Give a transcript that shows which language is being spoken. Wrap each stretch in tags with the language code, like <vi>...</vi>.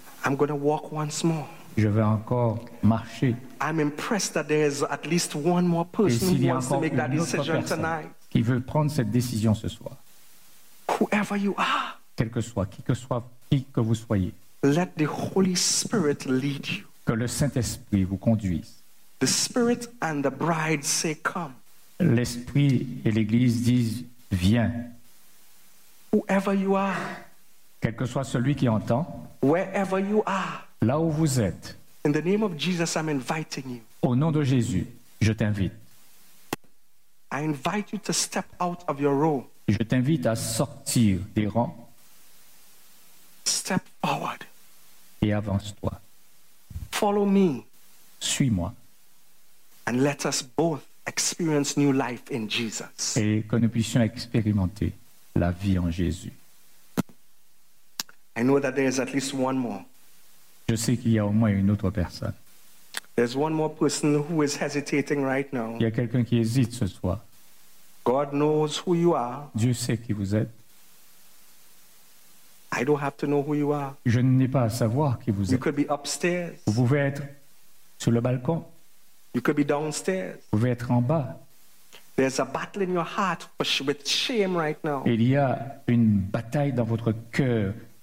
<en>I'm going to walk once more.</en> <fr>Je vais encore marcher.</fr> <en>I'm impressed that there's at least one more person who wants to make that decision tonight.</en> <fr>Qui veut prendre cette décision ce soir.</fr> <en>Whoever you are.</en> <fr>Quel que soit qui que vous soyez.</fr> <en>Let the Holy Spirit lead you.</en> <fr>Que le Saint-Esprit vous conduise.</fr> <en>The Spirit and the Bride say, "Come."</en> <fr>L'Esprit et l'Église disent, viens.</fr> <en>Whoever you are.</en> <fr>Quel que soit celui qui entend.</fr> <en>Wherever you are.</en> <fr>Là où vous êtes.</fr> <en>In the name of Jesus, I'm inviting you.</en> <fr>Au nom de Jésus, je t'invite.</fr> <en>I invite you to step out of your role.</en> <fr>Je t'invite à sortir des rangs.</fr> <en>Step forward.</en> <fr>Et avance-toi.</fr> <en>Follow me.</en> <fr>Suis-moi.</fr> <en>And let us both experience new life in Jesus.</en> <fr>Et que nous puissions expérimenter la vie en Jésus.</fr> <en>I know that there is at least one more.</en> <fr>Je sais qu'il y a au moins une autre personne.</fr> <en>There's one more person who is hesitating right now.</en> <fr>Il y a quelqu'un qui hésite ce soir.</fr> <en>God knows who you are.</en> <fr>Dieu sait qui vous êtes.</fr> <en>I don't have to know who you are.</en> <fr>Je n'ai pas à savoir qui vous êtes.</fr> <en>You could be upstairs.</en> <fr>Vous pouvez être sur le balcon.</fr> <en>You could be downstairs.</en> <fr>Vous pouvez être en bas.</fr> <en>There's a battle in your heart with shame right now.</en> <fr>Il y a une bataille dans votre cœur.</fr>